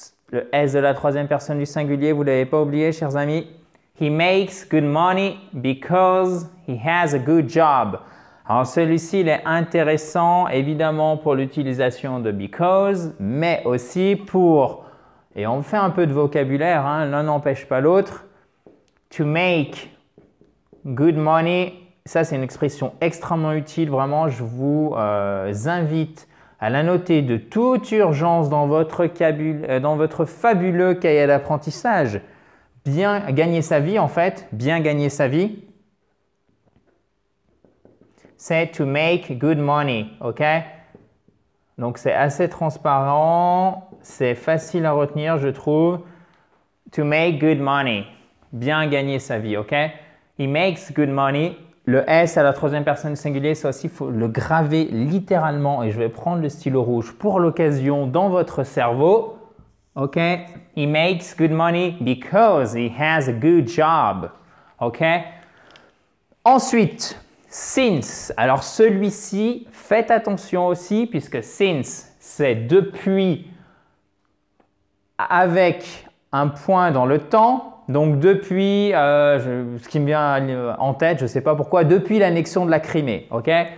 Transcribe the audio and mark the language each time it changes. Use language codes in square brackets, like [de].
[fr] Le S de la troisième personne du singulier, vous ne l'avez pas oublié, chers amis. [en] He makes good money because he has a good job. [fr] Alors celui-ci, il est intéressant évidemment pour l'utilisation de because, mais aussi pour, et on fait un peu de vocabulaire, hein, l'un n'empêche pas l'autre, [en] to make good money. [fr] Ça, c'est une expression extrêmement utile. Vraiment, je vous invite à la noter de toute urgence dans votre fabuleux cahier d'apprentissage. Bien gagner sa vie, en fait, bien gagner sa vie, c'est [en] to make good money, [fr] ok? Donc, c'est assez transparent, c'est facile à retenir, je trouve. [en] To make good money, [fr] bien gagner sa vie, [en] ok? He makes good money. [fr] Le S à la troisième personne singulier, ça aussi, il faut le graver littéralement. Et je vais prendre le stylo rouge pour l'occasion dans votre cerveau. OK? [en] He makes good money because he has a good job. [fr] OK? Ensuite, since. Alors, celui-ci, faites attention aussi puisque since, c'est depuis avec un point dans le temps. Donc, depuis, ce qui me vient en tête, je ne sais pas pourquoi, depuis l'annexion de la Crimée. OK?